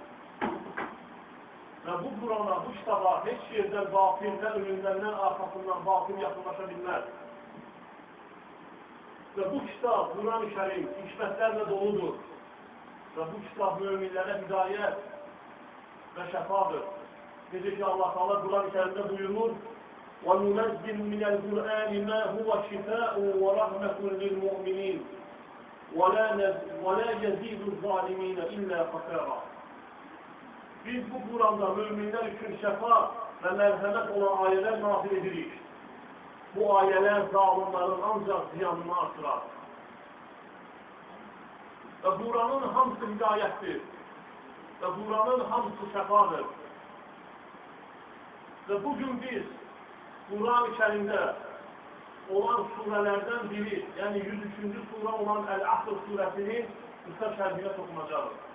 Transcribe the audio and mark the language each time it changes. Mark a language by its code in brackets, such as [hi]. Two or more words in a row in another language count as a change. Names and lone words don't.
[tr] Ve bu Kur'an'a, bu kitaba hiç yerden batıldan, önünden, arkasından batıl yakınlaşabilmez. Ve bu kitap, Kur'an-ı Kerim, hikmetlerle doludur. Ve bu kitap müminlere hidayet ve şefadır. Dedi ki Allah Teala Kur'an-ı Kerim'de buyurur: [ar] وَنُنَزِّلُ مِنَ الْقُرْآنِ مَا هُوَ شِفَاءٌ وَرَحْمَةٌ لِلْمُؤْمِنِينَ وَلَا يَزِيدُ الظَّالِمِينَ إِلَّا خَسَارًا. [az] Biz bu Quranda müminlər üçün şəfa və mərhəmət olan ayələr nazil edirik. Bu ayələr zalimlərin ancaq ziyanını artırar. Və Quranın hamısı hidayətdir. Və Quranın hamısı şəfadır. Və bugün biz Quran-ı Kərimdə olan surələrdən biri, yəni 103-cü surə olan Əl-Əsr surəsinin qısa şərhinə toxunacağız.